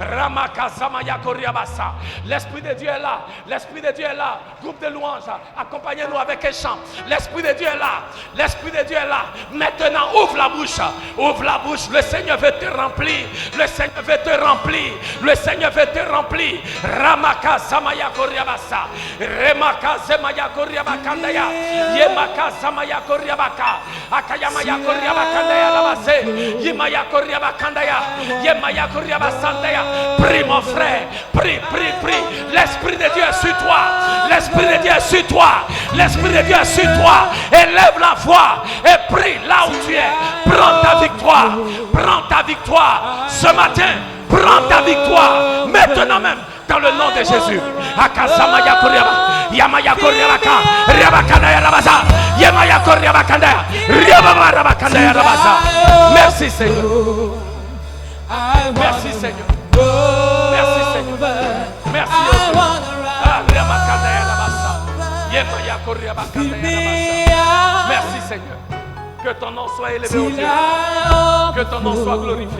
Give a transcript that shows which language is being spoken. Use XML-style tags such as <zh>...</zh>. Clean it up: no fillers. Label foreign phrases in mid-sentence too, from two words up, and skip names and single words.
<fr>L'Esprit de Dieu est là. L'Esprit de Dieu est là. Groupe de louanges, accompagnez-nous avec un chant. L'Esprit de Dieu est là. L'Esprit de Dieu est là. Maintenant, ouvre la bouche. Ouvre la bouche. Le Seigneur veut te remplir. Le Seigneur veut te remplir. Le Seigneur veut te remplir. Ramaka Samaya Koriabasa. Remaka Zemaya Koriabakandaya. Yemaka Samaya Koriabaka. Akayamaya Koriabakandaya Labase. Yemaya Koriabakandaya. Yemaya Koriabasandaya. Prie mon frère. Prie, prie, prie. L'Esprit de Dieu est sur toi. L'Esprit de Dieu est sur toi. L'Esprit de Dieu est sur toi. Élève la voix et prie là où tu es. Prends ta victoire. Prends ta victoire. Ce matin, prends ta victoire. Maintenant même, dans le nom de Jésus. Akasamaya Koriaba. Yamaya Koriabaka. Riabakandaya Rabaza. Yamaya Koriabakandaya. Riabakandaya Rabaza. Merci Seigneur. Merci Seigneur. Merci Seigneur. Merci Merci Seigneur. Que ton nom soit élevé au Dieu. Que ton nom soit glorifié.</fr>